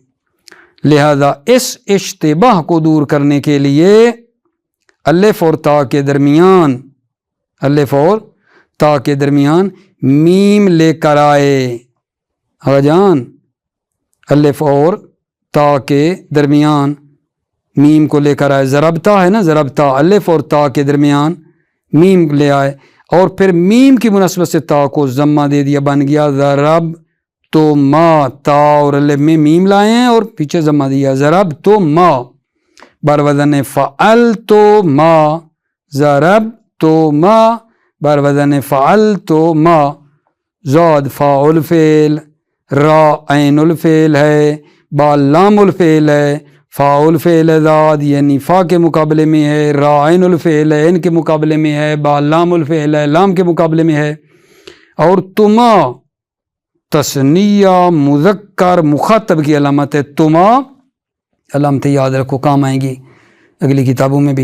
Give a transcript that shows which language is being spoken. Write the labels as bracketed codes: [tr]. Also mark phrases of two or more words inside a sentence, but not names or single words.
[ur] لہذا اس اشتباہ کو دور کرنے کے لیے الف اور تا کے درمیان، الف اور تا کے درمیان میم لے کر آئے۔ آقا جان الف اور تا کے درمیان میم کو لے کر آئے، ضربتا ہے نا، ضربتا الف اور تا کے درمیان میم لے آئے اور پھر میم کی مناسبت سے تا کو ضمہ دے دیا، بن گیا ضرب تو ما، تا اور الف میں میم لائے ہیں اور پیچھے ضمہ دیا، ضرب تو ما بر وزن فعل تو ما، ضرب تو ما بر وزن فعل تو ما۔ [ar] زاد فاء الفعل، [ur] را [ar] عین الفعل [ur] ہے، با [ar] لام الفعل [ur] ہے، [ar] فاء الفعل [ur] زاد یعنی فا کے مقابلے میں ہے، را [ar] عین الفعل [ur] ہے ان کے مقابلے میں ہے، با [ar] لام الفعل [ur] ہے لام کے مقابلے میں ہے، اور تما تثنیہ مذکر مخاطب کی علامت ہے۔ تما علامتیں یاد رکھو، کام آئیں گی اگلی کتابوں میں بھی۔